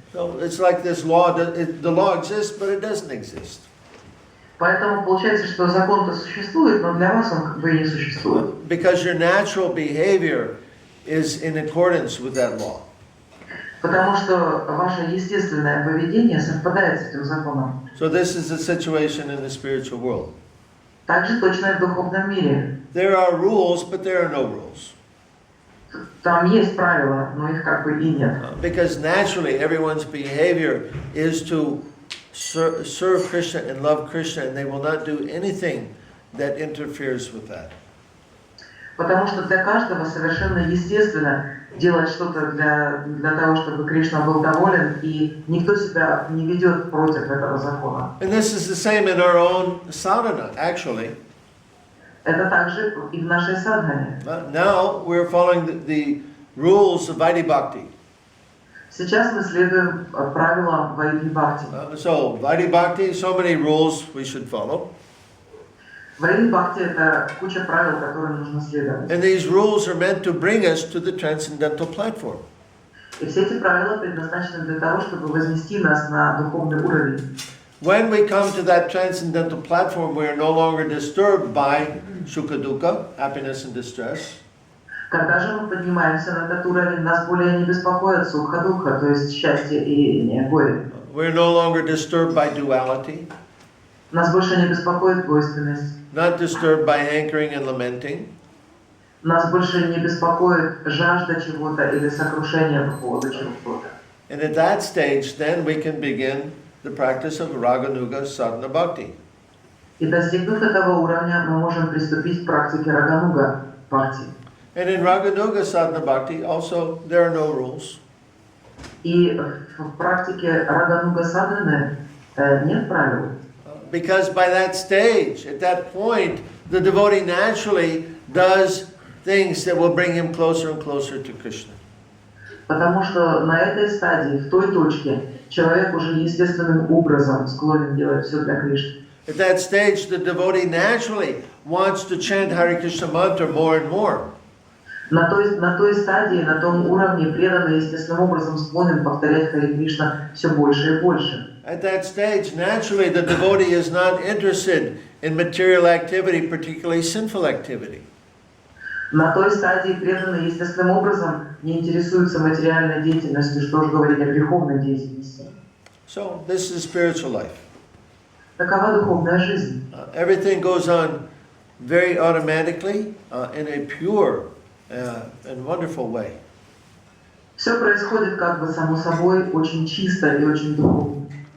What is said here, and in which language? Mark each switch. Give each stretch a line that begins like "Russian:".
English: So it's like this law, the law exists, but it doesn't exist.
Russian: Поэтому получается, что закон-то существует, но для вас он как бы и не существует.
English: Because your natural behavior is in accordance with that law.
Russian: Потому что ваше естественное поведение совпадает с этим законом.
English: So this is the situation in the spiritual world.
Russian: Также точно и в духовном мире.
English: There are rules, but there are no rules.
Russian: Там есть правила, но их как бы и нет.
English: Because naturally everyone's behavior is to serve Krishna and love Krishna, and they will not do anything that interferes with that.
Russian: Потому что для каждого совершенно естественно делать что-то для того, чтобы Кришна был доволен, и никто себя не ведет против этого закона.
English: And this is the same in our own sadhana, actually.
Russian: Это также и в нашей садхане.
English: Now we're following the rules of Vaidhi Bhakti.
Russian: Сейчас мы следуем правилам Вайдхи Бхакти.
English: So Vaidhi Bhakti, so many rules we should follow.
Russian: Вайдхи Бхакти — это куча правил, которым нужно следовать.
English: And these rules are meant to bring us to the transcendental platform.
Russian: И все эти правила предназначены для того, чтобы вознести нас на духовный уровень.
English: When we come to that transcendental platform, we are no longer disturbed by sukha dukkha, happiness and distress.
Russian: Когда же мы поднимаемся на этот уровень, нас более не беспокоит сукха-дукха, то есть счастье и горе.
English: We're no longer disturbed by duality.
Russian: Нас больше не беспокоит двойственность.
English: Not disturbed by hankering and lamenting.
Russian: Нас больше не беспокоит жажда чего-то или сокрушение по поводу чего-то.
English: And at that stage, then we can begin the practice of Raganuga Sadhana Bhakti.
Russian: И достигнув этого уровня, мы можем приступить к практике Рагануга Бхакти.
English: And in Raganuga Sadhana Bhakti, also, there are no rules.
Russian: И в практике Рагануга Садханы нет правил.
English: Because by that stage, at that point, the devotee naturally does things that will bring him closer and closer to Krishna.
Russian: Потому что на этой стадии, в той точке, человек уже естественным образом склонен делать все для Кришны.
English: At that stage, the devotee naturally wants to chant Hare Krishna mantra more and more.
Russian: На той стадии, на том уровне преданный естественным образом склонен повторять Харе Кришна все больше и больше.
English: At that stage, naturally, the devotee is not interested in material activity, particularly sinful activity.
Russian: На той стадии преданный естественным образом не интересуется материальной деятельностью, что же говорить о греховной деятельности.
English: So, this is spiritual life.
Russian: Такова духовная жизнь.
English: Everything goes on very automatically in a pure and wonderful way.
Russian: Все происходит как бы само собой, очень чисто и очень духовно.